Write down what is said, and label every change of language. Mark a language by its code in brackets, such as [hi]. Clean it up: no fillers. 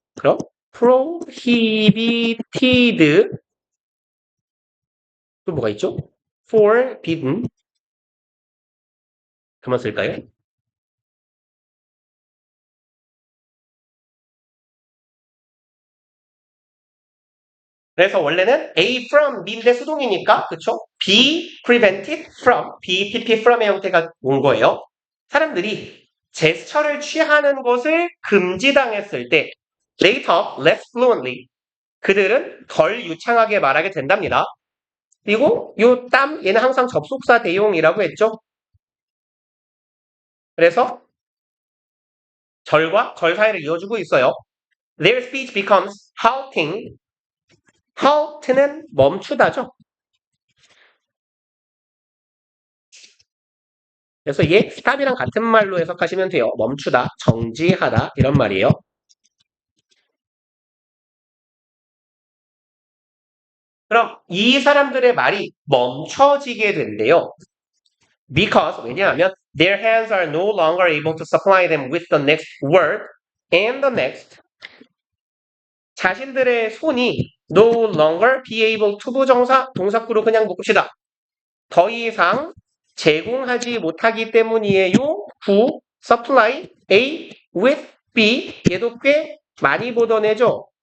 [ko] 그럼 prohibited 또 뭐가 있죠? forbidden 그만 쓸까요? 그래서 원래는 A from B인데 수동이니까 그쵸? [en] be prevented from, be pp from의 [ko] 형태가 온 거예요. 사람들이 제스처를 취하는 것을 금지당했을 때 [en] later, less fluently [ko] 그들은 덜 유창하게 말하게 된답니다. 그리고 요 땀 얘는 항상 접속사 대용이라고 했죠. 그래서 절과 절 사이를 이어주고 있어요. [en] Their speech becomes halting. [ko] halt는 멈추다죠. 그래서 얘 stop이랑 같은 말로 해석하시면 돼요. 멈추다, 정지하다 이런 말이에요. 그럼 이 사람들의 말이 멈춰지게 된대요. [en] Because [ko] 왜냐하면 [en] their hands are no longer able to supply them with the next word and the next. [ko] 자신들의 손이 [en] no longer be able to [ko] 부정사 동사구로 그냥 묶읍시다. 더 이상 제공하지 못하기 때문이에요. 구 [en] supply A with B [ko] 얘도 꽤 많이 보던 애죠.